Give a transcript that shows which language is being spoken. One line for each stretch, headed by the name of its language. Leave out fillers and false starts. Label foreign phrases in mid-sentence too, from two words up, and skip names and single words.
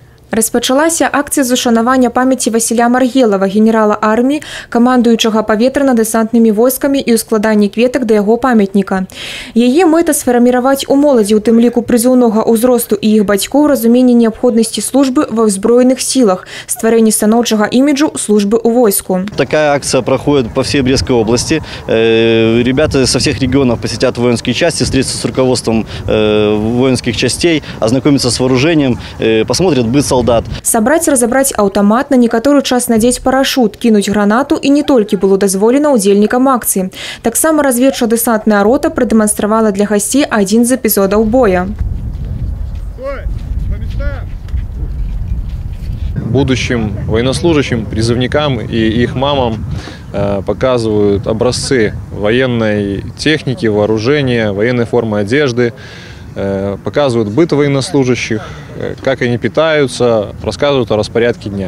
Belarusian: Распачалася акцыя з ушанавання памяці Васіля Маргелава, генерала арміі, камандуючага паветрана-дэсантнымі войскамі і ў складанні кветак да яго памятніка. Яе мэта сфарміраваць у моладзі, у тым ліку прызыўнога ўзросту і іх бацькоў разуменне неабходнасці службы ва ўзброеных силах, стварэнне станоўчага іміджу службы ў войску.
Russian: Такая акция проходит по всей Брестской области. Ребята со всех регионов посетят воинские части, встретятся с руководством воинских частей, ознакомятся с вооружением, посмотрят быт солдат.
Belarusian: Сабраць, разабраць аўтамат, на некаторы час надзець парашут, кінуць гранату і не толькі было дазволена удзельнікам акцыі. Таксама разведча-дэсантная рота прадэманстравала для гасцей адзін з эпізодаў боя.
Russian: Будущим военнослужащим, призывникам и их мамам показывают образцы военной техники, вооружения, военной формы одежды, показывают быт военнослужащих, как они питаются, рассказывают о распорядке дня.